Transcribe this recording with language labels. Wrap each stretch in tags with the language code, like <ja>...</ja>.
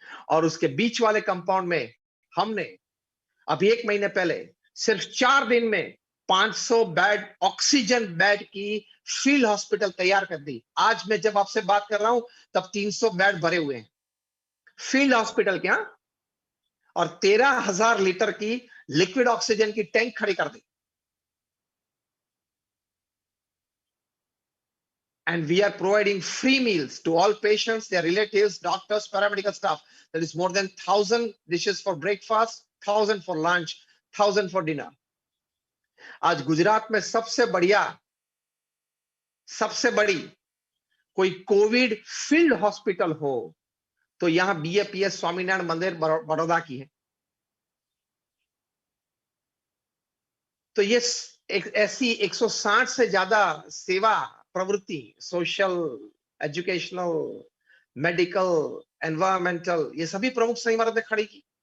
<hi>और उसके बीच वाले कंपाउंड में हमने अभी 1 महीने पहले सिर्फ 4 दिन में 500 बेड ऑक्सीजन बेड की फील्ड हॉस्पिटल तैयार कर दी। आज मैं जब आपसे बात कर रहा हूं तब 300 बेड भरे हुए हैं फील्ड हॉस्पिटल के, और 13,000 लीटर की लिक्विड ऑक्सीजन की टैंक खड़ी कर दी।</hi> <en>And we are providing free meals to all patients, their relatives, doctors, paramedical staff. There is more than 1,000 dishes for breakfast, 1,000 for lunch, 1,000 for dinner.</en> <hi>आज गुजरात में सबसे बड़ी कोई कोविड फील्ड हॉस्पिटल हो तो यहां BAPS स्वामीनारायण मंदिर बड़ौदा की है। तो ये एक ऐसी 160 से ज्यादा सेवा प्रवृत्ति, सोशल, एजुकेशनल, मेडिकल, एनवायरमेंटल, ये सभी प्रमुख स्वामी महाराज ने खड़ी की।</hi>